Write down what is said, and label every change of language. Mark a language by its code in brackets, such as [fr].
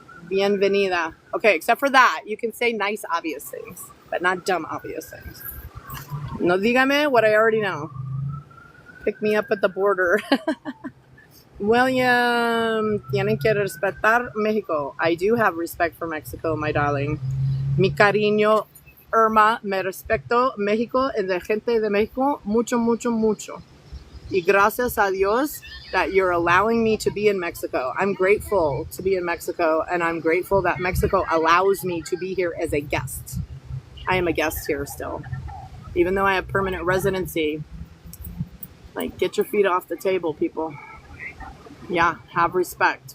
[es] Bienvenida. [en] Okay, except for that, you can say nice, obvious things, but not dumb, obvious things. [es] No dígame [en] what I already know. Pick me up at the border. [es] William, tienen que respetar Mexico. [en] I do have respect for Mexico, my darling. [es] Mi cariño, Irma, me respeto México y de gente de México mucho, mucho, mucho. Y gracias a Dios [en] that you're allowing me to be in Mexico. I'm grateful to be in Mexico, and I'm grateful that Mexico allows me to be here as a guest. I am a guest here still. Even though I have permanent residency. Like, get your feet off the table, people. Yeah, have respect.